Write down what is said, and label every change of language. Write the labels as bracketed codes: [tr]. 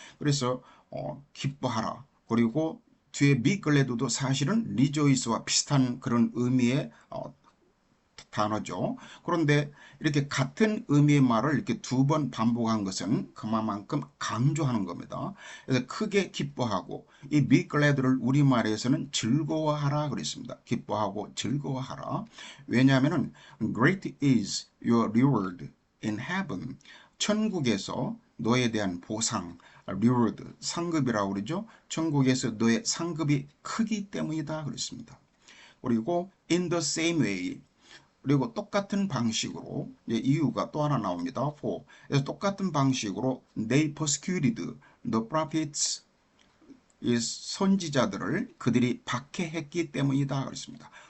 [ko] 그래서 기뻐하라. 그리고 뒤에 be glad도 사실은 rejoice와 비슷한 그런 의미의 단어죠. 그런데 이렇게 같은 의미의 말을 이렇게 2번 반복한 것은 그만큼 강조하는 겁니다. 그래서 크게 기뻐하고 이 be glad를 우리말에서는 즐거워하라 그랬습니다. 기뻐하고 즐거워하라. 왜냐하면 [en] great is your reward in heaven. [ko] 천국에서 너에 대한 보상, reward, 상급이라고 그러죠. 천국에서 너의 상급이 크기 때문이다 그랬습니다. 그리고 [en] in the same way [ko] 그리고 똑같은 방식으로 이유가 또 하나 나옵니다. [en] for. [ko] 그래서 똑같은 방식으로 [en] they persecuted the prophets [ko] 이 선지자들을 그들이 박해했기 때문이다 그랬습니다.